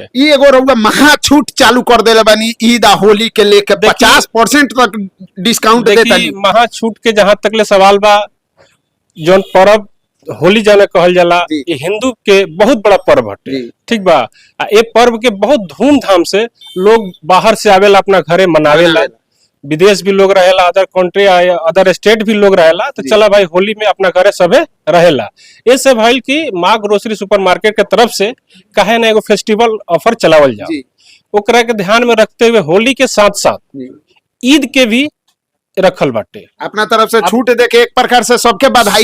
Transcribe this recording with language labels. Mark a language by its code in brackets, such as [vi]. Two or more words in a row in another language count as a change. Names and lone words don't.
[bho] ये एगो रउआ महा छूट चालू कर देले बानी ईद आ होली के लेके 50% तक डिस्काउंट देतानी। महा छूट के जहां तक ले सवाल बा, जौन पर्व होली जाने कहल जाला, ये हिंदू के बहुत बड़ा पर्व हटे, ठीक बा। ये पर्व के बहुत धूमधाम से लोग बाहर से आवेला, अपना घरे मनावेला, विदेश भी लोग रहेला, [en] other country other state [bho] भी लोग रहेला, तो चला भाई होली में अपना घरे सबे रहेला। इससे भाई की माँ [en] grocery super market [bho] के तरफ से काहे ना एगो [en] festival offer [bho] चलावल जाए, ओकरा के ध्यान में रखते हुए होली के साथ साथ ईद के भी रखल बाटे। अपना तरफ से छूट देके एक प्रकार से सबके बधाई